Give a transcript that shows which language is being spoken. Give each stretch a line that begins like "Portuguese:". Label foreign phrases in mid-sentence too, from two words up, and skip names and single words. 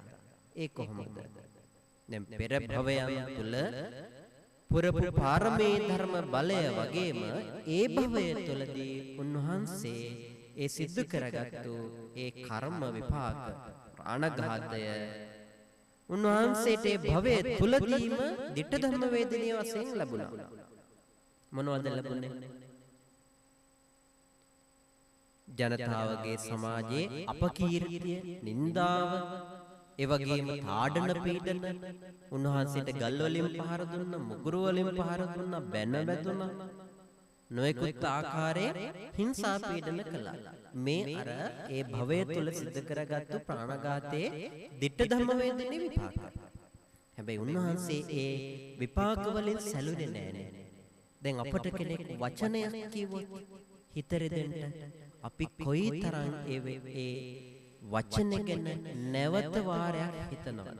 Sinhala: ඒ කොහොමද? දැන් පෙර භවයන් තුළ පුරපු පාරමී ධර්ම බලය වගේම ඒ භවය තුළදී උන්වහන්සේ ඒ සිද්ධ කරගත්තු ඒ කර්ම විපාක ප්‍රාණඝාතය උන්වහන්සේට ඒ භවයේ තුලදීම
Pali: දිට්ඨ ධම්ම
Sinhala: වේදිනිය වශයෙන් ලැබුණා. මොනවද ලැබුණේ? ජනතාවගේ සමාජයේ අපකීර්තිය, නින්දාව, ඒ වගේම තාඩන පීඩන, උන්වහන්සේට ගල් වලින් පහර දුන්නා, මුගුරු වලින් පහර දුන්නා, බැන වැදුනා, නොයෙකුත් ආකාරයේ හිංසා පීඩන කළා. මේ අර ඒ භවය තුල සිද්ධ කරගත්තු ප්‍රාණඝාතයේ
Pali: දිට්ඨ ධම්ම
Sinhala: වේදිනේ විපාක. හැබැයි උන්වහන්සේ ඒ විපාක වලින් සැලුනේ නෑනේ. දැන් අපට කෙනෙක් වචනයක් කිව්වොත් හිත රෙදෙන්න අපි කොයිතරම් ඒ වචන ගැන නැවත වාරයක් හිතනවද?